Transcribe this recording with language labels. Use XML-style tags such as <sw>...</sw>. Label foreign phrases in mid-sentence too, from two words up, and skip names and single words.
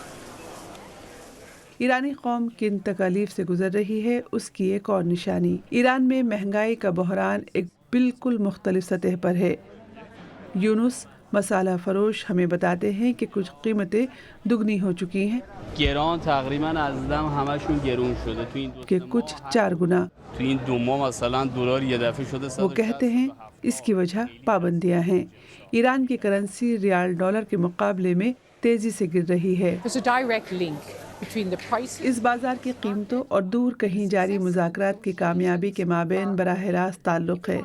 <ur>ایرانی قوم کن تکالیف سے گزر رہی ہے، اس کی ایک اور نشانی ایران میں مہنگائی کا بحران ایک بالکل مختلف سطح پر ہے۔ یونس مسالہ فروش ہمیں بتاتے ہیں کہ کچھ قیمتیں دگنی ہو چکی ہیں</ur> <fa>گران تقریباً ازدم همشون گرون شده</fa> <ur>کہ کچھ 4 گنا۔</ur> <fa>تو این 2 ماه مثلا دلار یه دفعه شده</fa> <ur>وہ کہتے ہیں اس کی وجہ پابندیاں ہیں۔ ایران کی کرنسی ریال ڈالر کے مقابلے میں تیزی سے گر رہی ہے۔ اس بازار کی قیمتوں اور دور کہیں جاری مذاکرات کی کامیابی کے مابین براہ راست تعلق ہے۔</ur>